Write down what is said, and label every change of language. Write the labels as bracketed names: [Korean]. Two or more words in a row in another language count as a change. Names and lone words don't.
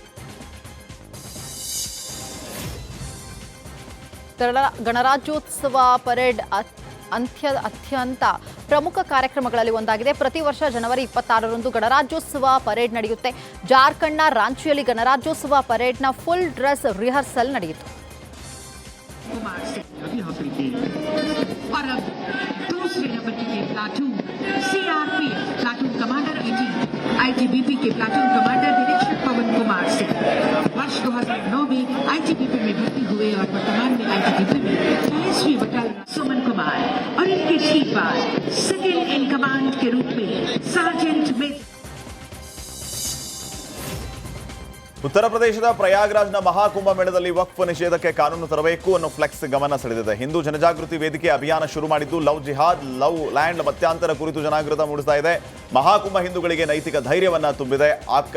[Kannada] ಗಣರಾಜ್ಯೋತ್ಸವ ಪರೇಡ್ ಅತ್ಯಂತ ಪ್ರಮುಖ ಕಾರ್ಯಕ್ರಮಗಳಲ್ಲಿ ಒಂದಾಗಿದೆ. ಪ್ರತಿ ವರ್ಷ ಜನವರಿ 26ರಂದು ಗಣರಾಜ್ಯೋತ್ಸವ ಪರೇಡ್ ನಡೆಯುತ್ತೆ. ಜಾರ್ಖಂಡ್ನ ರಾಂಚಿಯಲ್ಲಿ ಗಣರಾಜ್ಯೋತ್ಸವ ಪರೇಡ್ನ [English] full dress rehearsal [Kannada] ನಡೆಯಿತು. [Hindi] आईटीबीपी के [English] platoon commander [Hindi] निरीक्षक पवन कुमार सिंह वर्ष 2009 में आईटीबीपी में भर्ती हुए और वर्तमान में आईटीबीपी में 40वीं बटालियन सुमन कुमार और इनके ठीक बाद [English] second in command [Hindi] के रूप में सार्जेंट में [Kannada] ಉತ್ತರ ಪ್ರದೇಶದ ಪ್ರಯಾಗ್ರಾಜ್ನ ಮಹಾಕುಂಭ ಮೇಳದಲ್ಲಿ ವಕ್ಫ್ ನಿಷೇಧಕ್ಕೆ ಕಾನೂನು ತರಬೇಕು ಅನ್ನೋ ಫ್ಲೆಕ್ಸ್ ಗಮನ ಸೆಳೆದಿದೆ. ಹಿಂದೂ ಜನಜಾಗೃತಿ ವೇದಿಕೆ ಅಭಿಯಾನ ಶುರು ಮಾಡಿದ್ದು [English] love jihad, love land [Kannada] ಮತ್ಯಾಂತರ ಕುರಿತು ಜನಾಗೃತ ಮೂಡಿಸ್ತಾ ಇದೆ. ಮಹಾಕುಂಭ ಹಿಂದೂಗಳಿಗೆ ನೈತಿಕ ಧೈರ್ಯವನ್ನ ತುಂಬಿದೆ.